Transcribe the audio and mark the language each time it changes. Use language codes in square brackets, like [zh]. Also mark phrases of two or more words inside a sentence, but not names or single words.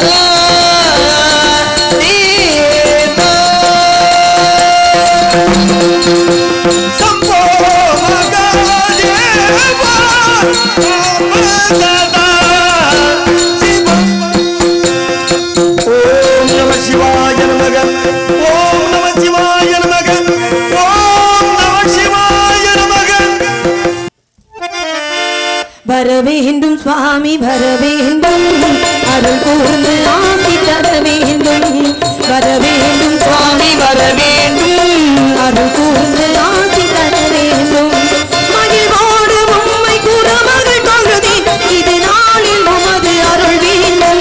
[sa] संपो मगा देवा ओम नमः शिवाय नमः ओम नमः शिवाय नमः ओम नमः शिवाय नमः [ta] வரவேண்டும் சுவாமி வரவேண்டும் அருள் கூர்ந்து ஆசி தர வேண்டும் வரவேண்டும் சுவாமி வரவேண்டும் அருள் கூர்ந்து ஆசி தர வேண்டும் மகிழ்வோடு உம்மை குறமகள் தொழுதே இது நாளில் உமது அருள் வேண்டும்